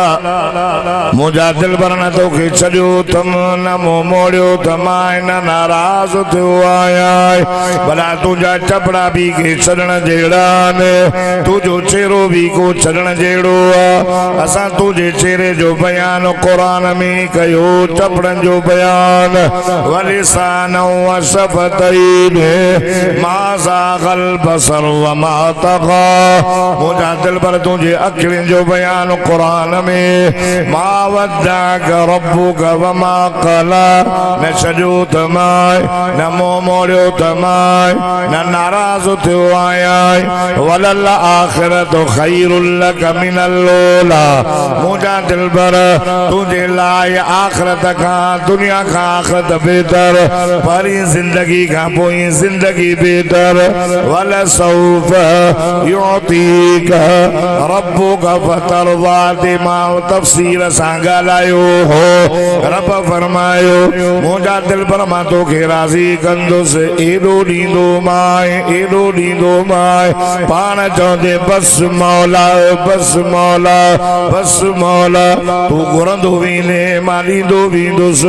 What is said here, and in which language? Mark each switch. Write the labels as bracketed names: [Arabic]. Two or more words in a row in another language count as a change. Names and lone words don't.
[Sindhi] मुंहिंजा दिलबर न तोखे छॾियो अथम न मूं मोड़ियो त मां न नाराज़ थियो आहियां। भला तुंहिंजा चपड़ा बि के छॾण जहिड़ा आहिनि तुंहिंजो चेहरो बि को छॾण जहिड़ो आहे। असां तुंहिंजे चेहरे जो बयान क़ुरान में कयो चपड़नि जो बयान [Arabic] ولسانا وشفتين ما زاغ البصر وما طغى. [Sindhi] मुंहिंजा दिलबर तुझे अखियुनि जो बयान कुरान में [Arabic] ما ودعك ربك وما قلى. [Sindhi] न छॾियो त मां न मुंहुं मोड़ियो त मां न नाराज़ थियो आहियां। [Arabic] وللآخرة خير لك من الأولى. [Sindhi] मुंहिंजा दिलबर तुंहिंजे लाइ आख़िरत खां दुनिया खां आख़िरत बेहतर परी ज़िंदगी खां पोइ ज़िंदगी बेहतर। [Arabic] ولسوف يعطيك ربك فترضى [Sindhi] ते मां तफ़सीर सां ॻाल्हायो हो। रब फरमायो मुंहिंजा दिलबर मां तोखे राज़ी कंदुसि एॾो ॾींदो मां पाण चवंदे बस मौला बस मौला बस मौला तूं घुरंदो वेंदे मां ॾींदो वेंदुसि।